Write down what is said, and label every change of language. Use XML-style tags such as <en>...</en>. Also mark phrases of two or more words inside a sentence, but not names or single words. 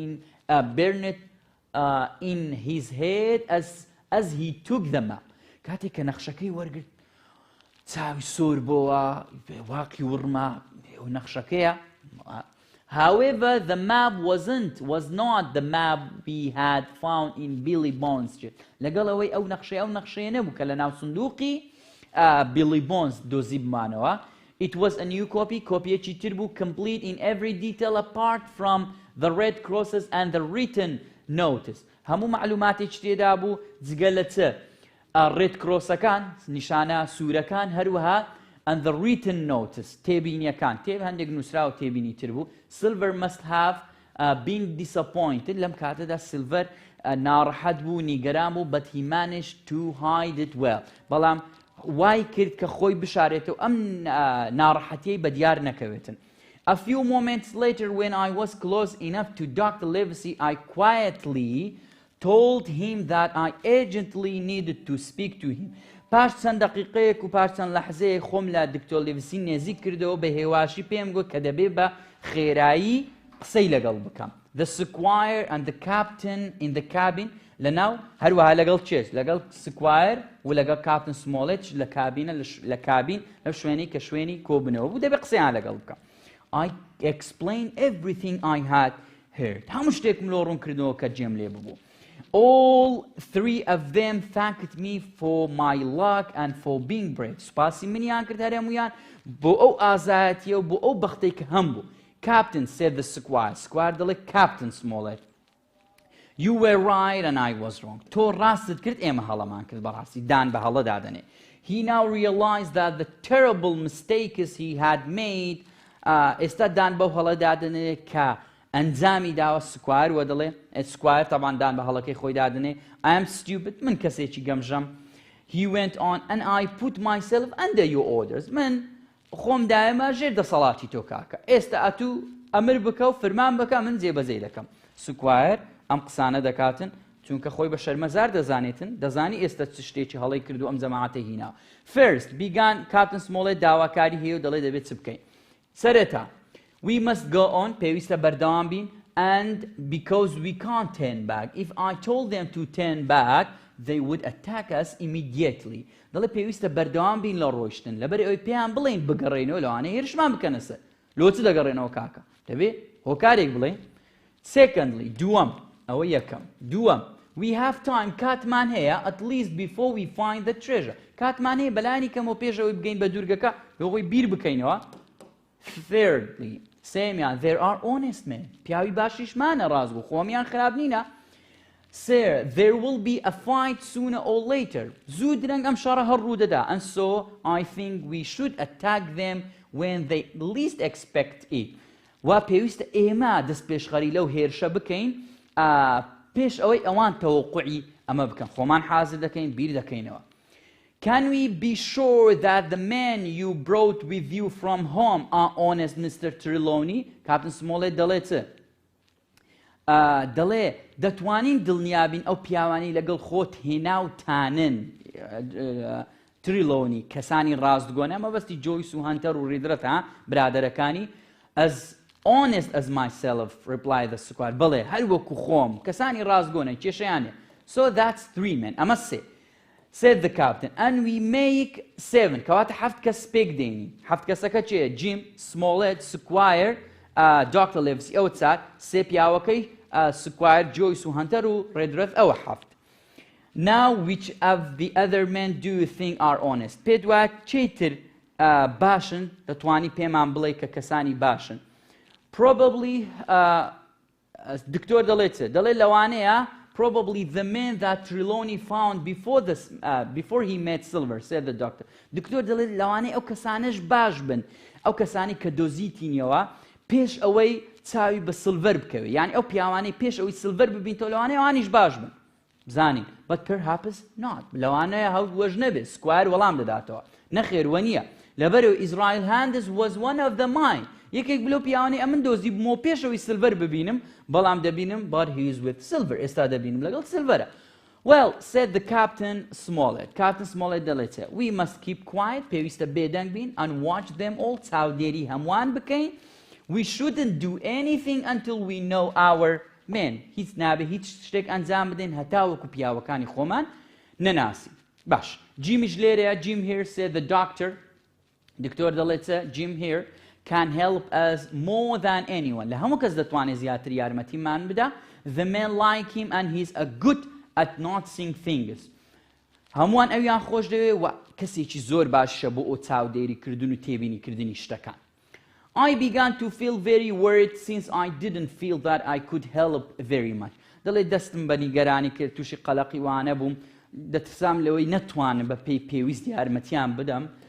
<en>in his head as he took the map</en> <ckb>کاتێک کە نەخشەکەی وەرگرت چاوی سۆر بۆوە واقعی وڕما نەخشەکەیە</ckb> <en>However, the map was not the map we had found in Billy Bones.</en> <ckb>لەگەڵ ئەوەی ئەو نەخشەیە نەبوو کە لە ناو سندوقی Billy Bones دۆزی بمانەوە.</ckb> <en>It was a new copy,</en> <ckb>کۆپیەکی تر بوو,</ckb> <en>complete in every detail apart from the red crosses and the written notice.</en> <ckb>هەموو معلوماتێکی تێدا بوو جگە لە چ</ckb> <en>red cross</en> <ckb>ەکان نیشانە سوورەکان هەروەها</ckb> <en>and the written notice</en> <ckb>تێبینیەکان هەندێک نووسرا و تێبینی تر بوو</ckb> <en>Silver must have been disappointed</en> <ckb>لەم کاتەدا Silver ناڕەحەت بوو نیگەران بوو</ckb> <en>but he managed to hide it well</en> <ckb>بەڵام وای کرد کە خۆی بشارێتەوە ئەم ناڕەحەتیەی بەدیار نەکەوێتن</ckb> <en>A few moments later when I was close enough to Dr. Livesey I quietly told him that I urgently needed to speak to him</en> <ckb>پاش چەند دقیقەیەک و پاش چەند لەحزەیەک خۆم لە دکتۆر لیڤسی نێزیک کردەوە بە هێواشی پێم گوت کە دەبێ بە خێرایی قسەی لەگەڵ بکەم</ckb> <en>The Squire and the Captain in the cabin</en> <ckb>لەناو هەروەها لەگەڵ چێش لەگەڵ سکوایر و لەگەڵ کاپتن سمۆڵێت لە کابینە لە کابین لەو شوێنەی کە شوێنی کۆبنەوە بوو دەبێ قسەیان لەگەڵ بکەم</ckb> <en>I explained everything I had heard</en> <ckb>هەموو شتێکم لۆ ڕوون کردەوە کە جێم لێ ببوو</ckb> <en>All three of them thanked me for my luck and for being brave.</en> <ckb>سپاسی منیان کرد هەرێمویان بۆ ئەو ئازایەتیە و بۆ ئەو بەختەی کە هەم بوو.</ckb> <en>Captain said the Squire.</en> <ckb>Squire دەڵێ Captain Smollett.</ckb> <en>You were right and I was wrong.</en> <ckb>تۆ ڕاستت کرد ئێمە هەڵەمان کرد بەڕاستی دان بە هەڵە دادەنێ.</ckb> <en>He now realized that the terrible mistakes he had made</en> <ckb>ئێستا دان بەو هەڵە دادەنێ کە ئەنجامی داوە سکوار وە دەڵێ سکوار تەبان دان بە هەڵەکەی خۆی دادنێ</ckb> <en>I am stupid</en> <ckb>من کەسێکی گەمژەم</ckb> <en>He went on and I put myself under your orders</en> <ckb>من خۆم دایمە ژێر دەسەڵاتی تۆ کاکە ئێستا ئەتوو ئەمر بکە و فرمان بکە من جێبەجێ دەکەم سکوار ئەم قسانە دەکاتن چونکە خۆی بە شەرمەزار دەزانێتن دەزانی ئێستا چ شتێکی هەڵەی کرد و ئەم جەماعەتە هیناوە First</ckb> <en>began Captain Smollett</en> <ckb>داواکاری هەیە و دەڵێ دەبێت چ بکەین سەرەتا</ckb> <en>We must go on</en> <ckb>پێویستە بەردەوام بین</ckb> <en>and because we can't turn back if I told them to turn back they would attack us immediately</en> <ckb>دەڵێ پێویستە بەردەوام بین لە ڕۆیشتن لەبەر ئەوەی پێیان بڵێن بگەڕێنەوە لەوانەیە هێرشمان بکەنە سەر لۆ چ دەگەڕێنەوە کاکە دەبێ هۆکارێک بڵێن Secondly ئەوە یەکەم دووەم</ckb> <en>We have time</en> <ckb>کاتمان هەیە</ckb> <en>at least before we find the treasure</en> <ckb>کاتمان هەیە بەلایانی کەمەوە پێشەوەی بگەین بە دوورگەکە لەوەی بیر بکەینەوە</ckb> <en>Thirdly سێمیان there are honest men</en> <ckb>پیاوی باشیشمانە ڕازگو خۆمیان خراب نینە</ckb> <en>Sir, there will be a fight sooner or later.</en> <ckb>زوو درەنگ ئەم شەڕە هەڕوو دەدا</ckb> <en>and so I think we should attack them when they least expect it.</en> <ckb>وا پێویستە ئێمە دەست پێشخەری لەو هێرشە بکەین پێش ئەوەی ئەوان تەوەقوعی ئەمە بکەن خۆمان حازر دەکەین بیر دەکەینەوە</ckb> <en>Can we be sure that the men you brought with you from home are honest, Mr. Trelawney?</en> <ckb>Captain Smollett دەڵێ چ؟ دەڵێ دەتوانین دڵنیابین ئەو پیاوانی لەگەڵ خۆت هێناوتانن تریلۆنی کەسانی ڕاستگۆنە مەبەستی جۆیس و هەنتەر و ڕیدرەت ها برادەرەکانی</ckb> <en>as honest as myself replied the squire</en> <ckb>بەڵێ هەر وەکو خۆم کەسانی ڕاستگۆنە کێشەیانێ</ckb> <en>so that's 3 men</en> <ckb>ئەمە سێ</ckb> <en>said the captain and we make 7</en> <ckb>کەواتە 7 کەس پێک دێنی 7 کەسەکە چێ Jim Smollett Squire Dr. Livesey ئەوە چار سێ پیاوەکەی Squire Joyce و هەنتەر و ڕێدرەت ئەوە 7</ckb> <en>Now which of the other men do you think are honest</en> <ckb>پێت وایە چیتر باشن دەتوانی پێمان بڵێ کە کەسانی باشن.</ckb> <en>Probably</en> <ckb>دکتۆر دەڵێت لەوانەیە</ckb> <en>probably the man that Trelawney found before he met Silver, said the doctor.</en> <ckb>دکتۆر دەڵێت لەوانەیە ئەو کەسانش باش بن، ئەو کەسانی کە دۆزیتینەوە پێش ئەوەی چاوی بە سلڤەر بکەوێت، یعنی ئەو پیاوانەی پێش ئەوەی سلڤەر ببینتەوە لەوانەیە ئەوانیش باش بن.</ckb> <en>بزانین but perhaps not.</en> <ckb>لەوانەیە هەوت وەژ نەبێت سکوایر وەڵام دەداتەوە. نەخێر وە نییە. لەبەرەوە ئیزرائیل هاندز</ckb> <en>was one of the mine.</en> <ckb>یەکێک بلو پیاوانی ئەمن دۆزی بمەوە پێشەوەی سلڤەر ببینم بەڵام دەبینم</ckb> <en>but he is with silver.</en> <ckb>ئێستا دەبینم لەگەڵ سلڤەرە.</ckb> <en>Well, said the Captain Smollett. Captain Smollett دەڵێتە we must keep quiet.</en> <ckb>پێویستە بێدەنگ بین</ckb> <en>and watch them all.</en> <ckb>چاودێری هەمووان بکەین.</ckb> <en>We shouldn't do anything until we know our men.</en> <ckb>هیچ نابێ هیچ شتێک ئەنجام بدەین هەتا وەکو پیاوەکانی خۆمان نەناسی. باش. Jimmyش لێرەیە.</ckb> <en>Jim here said the doctor.</en> <ckb>دکتۆر دەڵێتە</ckb> <en>Jim here can help us more than anyone.</en> <ckb>لە هەموو کەس دەتوانێت زیاتر یارمەتیمان بدا.</ckb> <en>The men like him and he's a good at noticing things.</en> <ckb>هەمووان ئەویان خۆش دەوێت و کەسێکی زۆر باشە بۆ ئەو چاودێریکردن و تێبینیکردنی شتەکان.</ckb> <en>I began to feel very worried since I didn't feel that I could help very much.</en> <ckb>دەڵێت دەستم بە نیگەرانی کرد تووشی قەلەقی وانە بووم دەترسام لەوەی نەتوانم بە پێی پێویست یارمەتیان بدەم.</ckb>